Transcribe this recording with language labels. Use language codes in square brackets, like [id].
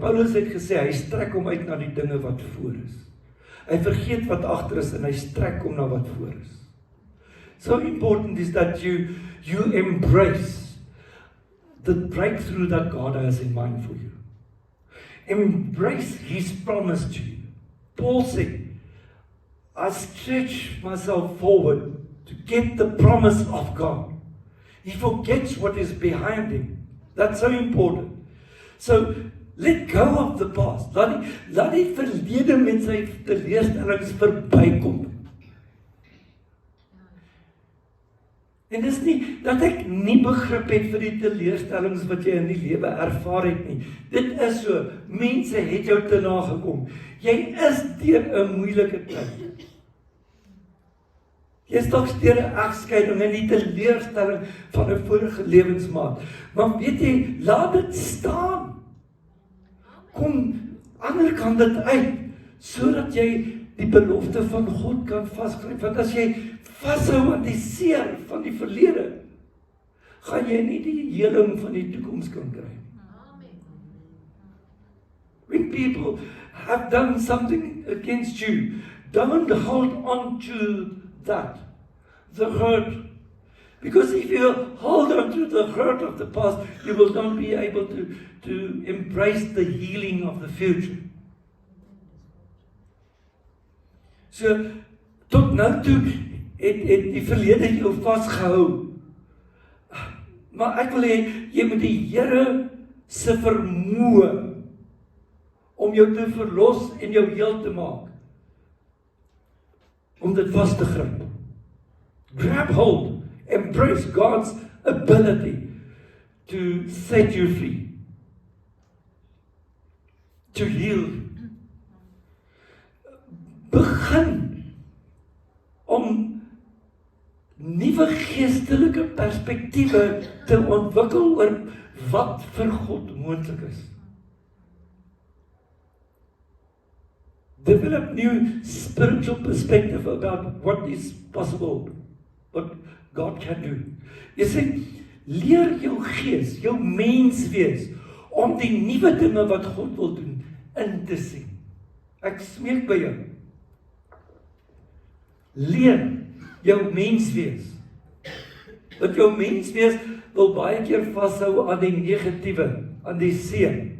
[af] Paulus het gesê, hy strek hom uit na die dinge wat voor is. Hy vergeet wat agter is en hy strek hom na wat voor is. [en] So important is that you embrace the breakthrough that God has in mind for you. Embrace His promise to you. Paul said, I stretch myself forward to get the promise of God. He forgets what is behind him. That's so important. So, let go of the past. [af] Laat die verlede met sy teleurstellings verbykom. En dis nie dat ek nie begrip het vir die teleurstellings wat jy in die lewe ervaar het nie. Dit is so, mense het jou te nagekom. Jy is deur 'n moeilike tyd. Jy is dalk deur 'n egskeiding en die teleurstelling van 'n vorige lewensmaat. Maar weet jy, laat dit staan. Kom aan die ander kant dit uit, sodat jy die belofte van God kan vasgryp. Want as jy vashou aan die seer van die verlede, gaan jy nie die heling van die toekoms kan kry. [en] When people have done something against you, don't hold on to that, the hurt. Because if you hold on to the hurt of the past, you will not be able to embrace the healing of the future. [af] So, tot nou toe het die verlede jou vasgehou. Maar ek wil hê, jy moet die Here se vermoë om jou te verlos en jou heel te maak, om dit vas te gryp. [en] Grab hold, embrace God's ability to set you free, to heal. [af] Begin om nuwe geestelike perspektiewe te ontwikkel oor wat vir God moontlik is. [en] Develop new spiritual perspective about what is possible, what God can do. [af] Jy sê, leer jou gees, jou menswees, om die nuwe dinge wat God wil doen, in te sien. Ek smeek by jou. Leer jou menswees. Want jou menswees wil baie keer vashou aan die negatiewe, aan die seer.